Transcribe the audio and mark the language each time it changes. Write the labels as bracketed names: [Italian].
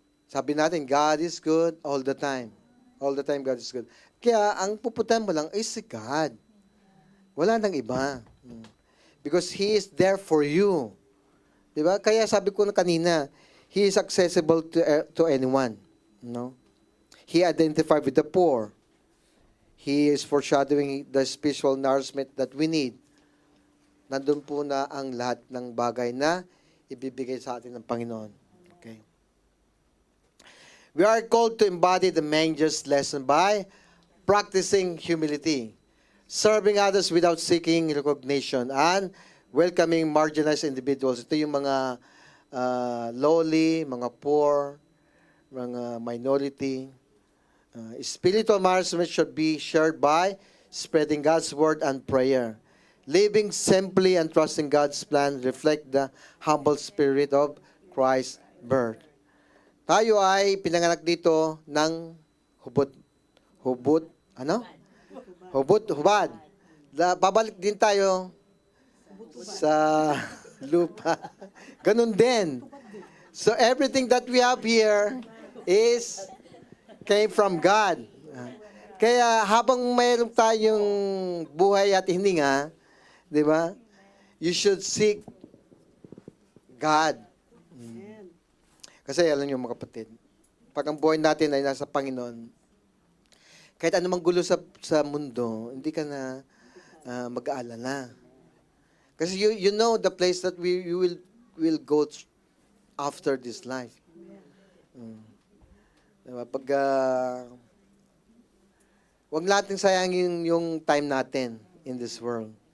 [Filipino] Sabi natin, [English] God is good all the time. All the time, God is good. [Filipino] Kaya, ang pupuntahan mo lang is si God. Wala nang iba. [English] Because He is there for you. [Filipino] Di ba? Kaya sabi ko na kanina, [English] He is accessible to anyone. No? He identified with the poor. He is foreshadowing the spiritual nourishment that we need. [Filipino] Nandun po na ang lahat ng bagay na ibibigay sa atin ng Panginoon. Okay. [English] We are called to embody the manger's lesson by practicing humility, serving others without seeking recognition, and welcoming marginalized individuals. [Filipino] Ito yung mga lowly, mga poor, mga minority. [English] Spiritual nourishment should be shared by spreading God's word and prayer. Living simply and trusting God's plan reflect the humble spirit of Christ's birth. [Filipino] Tayo ay pinanganak dito ng hubad. Babalik din tayo sa lupa. Ganun din. [English] So everything that we have here came from God. [Filipino] Kaya habang mayroon tayong buhay at hininga, di ba? [English] You should seek God. [Filipino] Kasi alam niyo mga kapatid, pag ang buhay natin ay nasa Panginoon, kahit anumang gulo sa mundo, hindi ka na mag-aalala. [English] Kasi you know the place that you will go after this life. [Filipino] Diba? Pag wag natin sayangin yung time natin [English] in this world.